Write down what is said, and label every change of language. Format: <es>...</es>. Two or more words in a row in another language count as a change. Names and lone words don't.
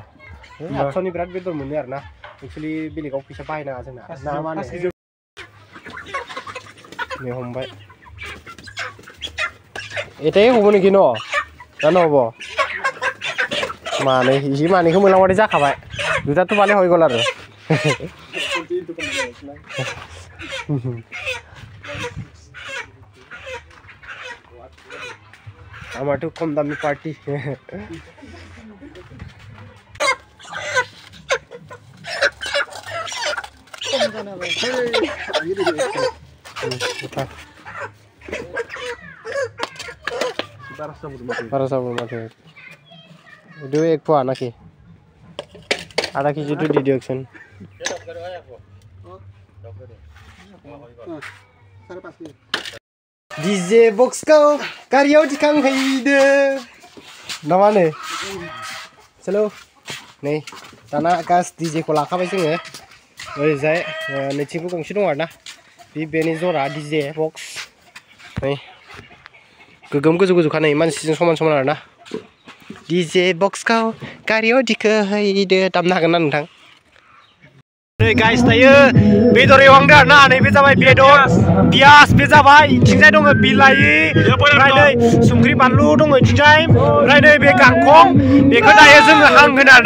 <brx>800नि बिराद बेदर मोनो आरोना। एक्सुवेलि बेलेगाव फैसा बाहायनाङा जोंना ना मा होनो? नै हमबाय एटे हमो नोखि न' जानो हब मानै इसे मानैखौ मोनलांबाथाय जाखाबाय। दुटाथ' माने हय गल आरो हमारे कम दामी पार्टी।</brx> <hi>बारह सौ माथे दो एक पा ना कि आधा केजी तो दे दियो एक्शन।</hi> <en>DJ box</en> <brx>को गारियाव दिखांहैदो ना मा होनो? चलो नै दाना गास डीजे को लाखाबाय जोङो। ओरैजाय नैथिंबो गंसे दं आरोना, बेनि जरा</brx> <en>DJ box.</en> <brx>नै गोगोम गोजौ गोजौखा, नै मानसिजों समान समान आरोना।</brx> <en>DJ box</en> <brx>को गारियाव दिखांहैदो दामनो हागोन ना नोंथां? नै गाइस दायो बेदर एवहांदो आरोना। नैबे जाबाय बेदर, पियास बे जाबाय, इथिंजाय दङ बिलाहि, ओमफ्राय नै संख्रि बानलु दङ इथिंजाय, ओमफ्राय नै बे गांखं, बेखौ दायो जोङो हांगोन आरोना।</brx>